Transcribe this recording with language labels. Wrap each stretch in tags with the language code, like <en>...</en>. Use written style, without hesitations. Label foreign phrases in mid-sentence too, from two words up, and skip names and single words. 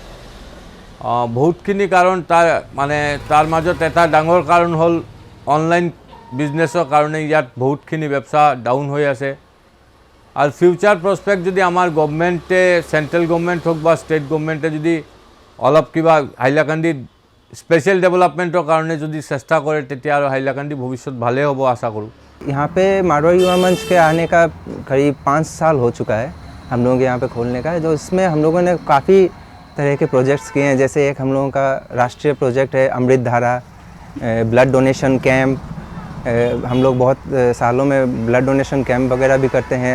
<as>বহুতখিনি কাৰণ তাৰ মাজত এটা ডাঙৰ কাৰণ হ'ল</as> <en>online businessৰ</en> <as>কাৰণে ইয়াত বহুতখিনি ব্যৱসা ডাউন হৈ আছে। আৰু</as> <en>future prospect</en> <as>যদি আমাৰ গভৰ্ণমেণ্টে,</as> <en>central government</en> <as>হওক বা</as> <en>state governmentে</en> <as>যদি অলপ কিবা হাইলাকান্দিত</as> <en>special developmentৰ</en> <as>কাৰণে যদি চেষ্টা কৰে তেতিয়া আৰু হাইলাকান্দি ভৱিষ্যত ভালেই হ'ব আশা কৰোঁ।</as> <hi>यहाँ पे मारवाड़ी युवा मंच के आने का करीब 5 साल हो चुका है हम लोगों के यहाँ पे खोलने का, जो इसमें हम लोगों ने काफ़ी तरह के प्रोजेक्ट्स किए हैं। जैसे एक हम लोगों का राष्ट्रीय प्रोजेक्ट है अमृत धारा,</hi> <en>blood donation camp.</en> <hi>हम लोग बहुत सालों में</hi> <en>blood donation camp</en> <hi>वगैरह भी करते हैं।</hi>